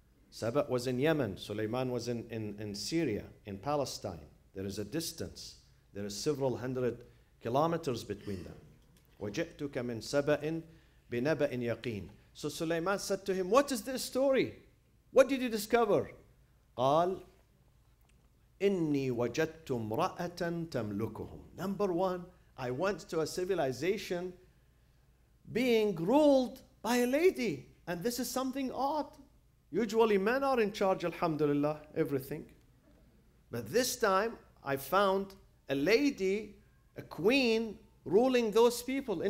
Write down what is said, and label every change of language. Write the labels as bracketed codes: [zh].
[en] Sheba was in Yemen. Sulaiman was in Syria, in Palestine. There is a distance. There is several hundred kilometers between them. [ar] وَجِئْتُكَ مِنْ سَبَإٍ بِنَبَإٍ يَقِينٍ. [en] So Sulaiman said to him, what is this story? What did you discover? [ar] قال إني وجدت امرأة تملكهم. [en] Number one, I went to a civilization being ruled by a lady. And this is something odd. Usually men are in charge, alhamdulillah, everything. But this time I found a lady, a queen, ruling those people.